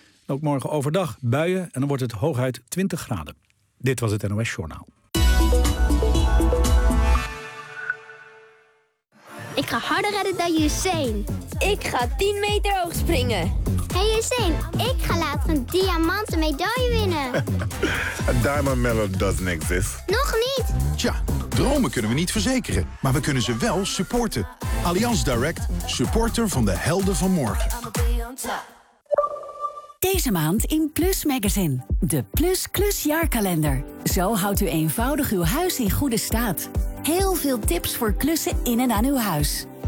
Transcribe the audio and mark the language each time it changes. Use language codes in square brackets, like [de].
[nl] Ook morgen overdag buien en dan wordt het hooguit 20 graden. Dit was het NOS Journaal. Ik ga harder redden dan Usain. Ik ga 10 meter hoog springen. Hey Usain, ik ga later een diamanten medaille winnen. [en] A diamond medal doesn't exist. [nl] Nog niet. Tja, dromen kunnen we niet verzekeren, maar we kunnen ze wel supporten. Allianz Direct, supporter van de helden van morgen. Deze maand in Plus Magazine, de Plus Klus Jaarkalender. Zo houdt u eenvoudig uw huis in goede staat. Heel veel tips voor klussen in en aan uw huis.